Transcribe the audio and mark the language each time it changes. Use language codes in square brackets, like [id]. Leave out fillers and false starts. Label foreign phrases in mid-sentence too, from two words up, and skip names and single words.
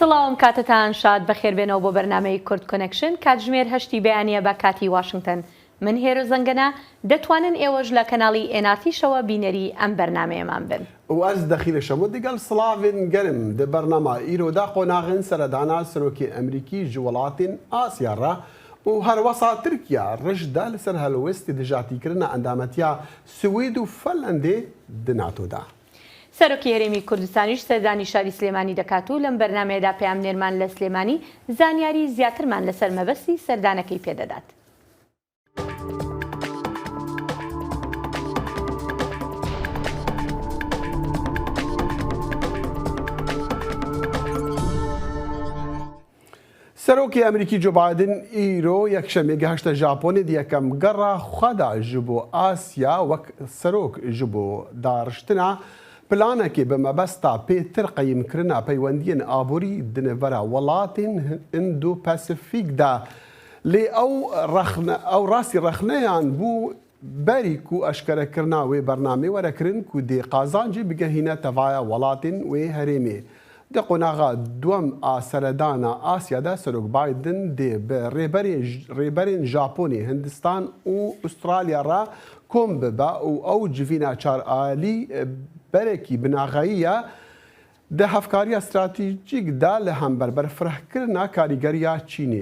[ckb] سلااوم کاتتان شاد بەخێربێنەوە بۆ بەرنامەی کورد کۆنەکشن کاتژمێر هەشتی بەیانیە بە کاتی واشنگتن من هێرە زەنگەنە دەتوانن ئێوەش لە کەناڵی ئێناتیشەوە بینەری ئەم بەرنمەیەمان بن [ku] واز دەخیلەشەمە دیگەل سڵاوێن گەرم دە بەرنەما ئیرۆدا قۆناغن سەردانا سەرۆکی ئەمریکی ji welatên Asya re û herwesa Tirkiya rijda li ser helwestê dijatîkirina endametiya Swêd û Finlandê di NATOda. [ckb] سەرۆکی هەرێمی کوردستانیش سەردانی شاری سلێمانی دەکات و لەم بەرنمەیەدا پەیامنێرمان لە سلێمانی زانیاری زیاترمان لەسەر مەبەستی سەردانەکەی پێدەدات. [ku] سەرۆکی ئەمریکی جو بایدن ئیرۆ یەکشەمێ گەهشتە ژاپۆنی یەکەم گەڕا خوادا ji bo ئاسیا وەک سەرۆک ji bo داڕشتنا پلانێکی بە مەبەستا پێتر قەیمکردنا پەیوەندیên ئابووری دنێڤەرە وڵاتên ئیندۆ پەسیفیکدا لێ ئەو ڕاستی رەخنەیان بوو بەریک و ئەشکەرەکردنا وێ بەرنامێ وەرەکردن و دێ قازانجی بگەهینە تەڤایە وڵاتên وێ هەرێمێ. Di qonaxa duem a seredana Asya'da Serok Biden dê bi rêberên Japonê, Hindistan û Astralya re kom bibe û ew civîna çaralî berekî binaxeyiye di hevkariya stratejîk de li hember firehkirina karîgeriya Çînê.